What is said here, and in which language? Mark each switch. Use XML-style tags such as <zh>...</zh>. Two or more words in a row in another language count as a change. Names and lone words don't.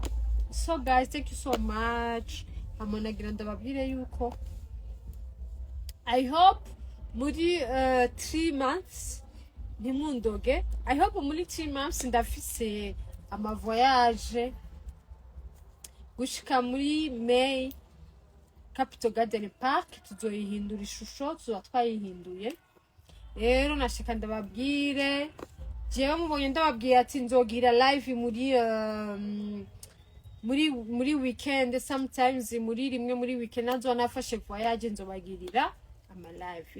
<en>So guys, thank you so much.</en> <rn>Amanagira ndababwire yuko</rn> <en>I hope</en> <rn>muri 3 months nimundoge.</rn> <en>I hope</en> <rn>muri 3 months ndafise ama voyage gushika muri May Capital Garden Park tuzoyihindura ishusho tuzo twayihinduye. Rero nashaka ndababwire jewe mubonye ndababwiye ati nzogira live muri weekend, sometimes muri rimwe muri weekend nazo nafashe voyage nzobagirira ama live.</rn>